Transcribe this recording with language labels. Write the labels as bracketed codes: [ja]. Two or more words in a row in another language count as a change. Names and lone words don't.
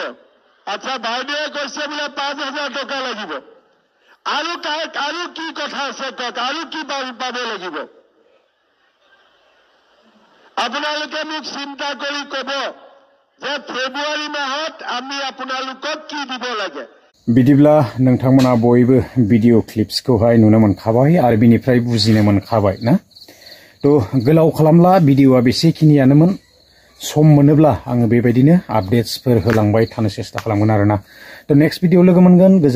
[as] আচ্ছা, বাইদেৱে কৈছে বোলে 5,000 টকা লাগিব। আৰু কি কথা আছে কওক, আৰু কি পাব লাগিব? আপোনালোকে মোক চিন্তা কৰি ক'ব যে ফেব্ৰুৱাৰী মাহত আমি আপোনালোকক কি দিব লাগে। [brx] बिदिब्ला नोंथांमोना बयबो भिडिअ क्लिप्सखौहाय नुनो मोनखाबाय आरो बिनिफ्राय बुजिनो मोनखाबाय ना। तो गोलाव खालामला भिडिअआ बेसेखिनियानोमोन। सम मोनोब्ला आङो बेबायदिनो आपडेट्सफोर होलांबाय थानो सेस्था खालामगोन आरोना। तो [en] next video [brx] लोगो मोनगोन।